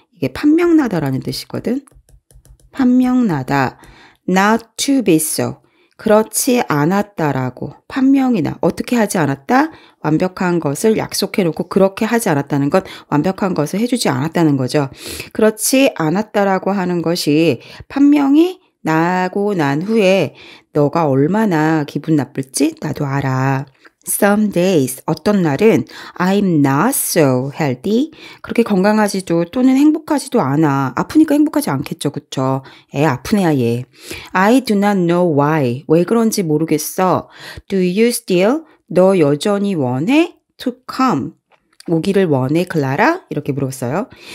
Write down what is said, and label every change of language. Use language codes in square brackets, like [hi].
[ko] 이게 판명나다라는 뜻이거든. 판명나다 [en] not to be so [ko] 그렇지 않았다라고 판명이 나 어떻게 하지 않았다? 완벽한 것을 약속해놓고 그렇게 하지 않았다는 건 완벽한 것을 해주지 않았다는 거죠. 그렇지 않았다라고 하는 것이 판명이 나고 난 후에 너가 얼마나 기분 나쁠지 나도 알아. [en] Some days, [ko] 어떤 날은 [en] I'm not so healthy. [ko] 그렇게 건강하지도 또는 행복하지도 않아. 아프니까 행복하지 않겠죠. 그쵸? 애 아픈 애야 얘. [en] I do not know why. [ko] 왜 그런지 모르겠어. [en] Do you still? [ko] 너 여전히 원해? [en] To come. [ko] 오기를 원해 클라라? 이렇게 물었어요.